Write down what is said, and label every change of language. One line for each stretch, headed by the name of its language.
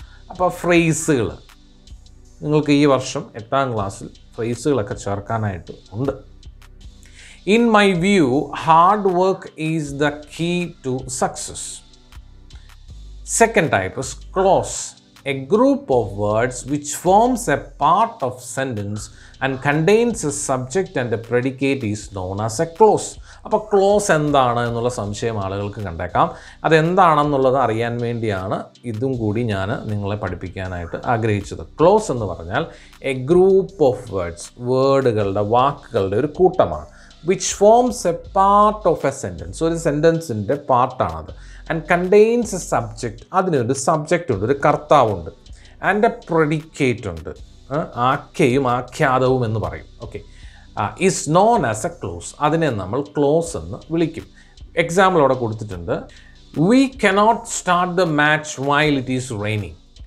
Malayalam: അപ്പോൾ ഫ്രേസുകൾ നിങ്ങൾക്ക് ഈ വർഷം 8ാം ക്ലാസ്സിൽ ഫ്രേസുകളൊക്കെ ചേർക്കാനായിട്ട് ഉണ്ട്.
English: In my view hard work is the key to success. Second type is clause. a group of words which forms a part of sentence and contains a subject and a predicate is known as a clause.
Malayalam: അപ്പോൾ close എന്താണ് എന്നുള്ള സംശയം ആളുകൾക്ക് കണ്ടേക്കാം. അതെന്താണെന്നുള്ളത് അറിയാൻ വേണ്ടിയാണ് ഇതും കൂടി ഞാൻ നിങ്ങളെ പഠിപ്പിക്കാനായിട്ട് ആഗ്രഹിച്ചത്. ക്ലോസ് എന്ന് പറഞ്ഞാൽ
English: a group of words,
Malayalam: വേർഡുകളുടെ, വാക്കുകളുടെ ഒരു കൂട്ടമാണ്.
English: which forms a part of a sentence.
Malayalam: ഒരു സെൻറ്റൻസിൻ്റെ പാർട്ടാണത്.
English: and contains a subject,
Malayalam: അതിനൊരു സബ്ജക്റ്റ് ഉണ്ട്, ഒരു കർത്താവുണ്ട്.
English: and a predicate
Malayalam: ഉണ്ട്, ആഖ്യയും ആഖ്യാതവും എന്ന് പറയും.
English: okay, is known as a clause,
Malayalam: അതിനെ നമ്മൾ ക്ലോസ് എന്ന് വിളിക്കും. എക്സാമ്പിൾ അവിടെ കൊടുത്തിട്ടുണ്ട്.
English: We cannot start the match while it is raining.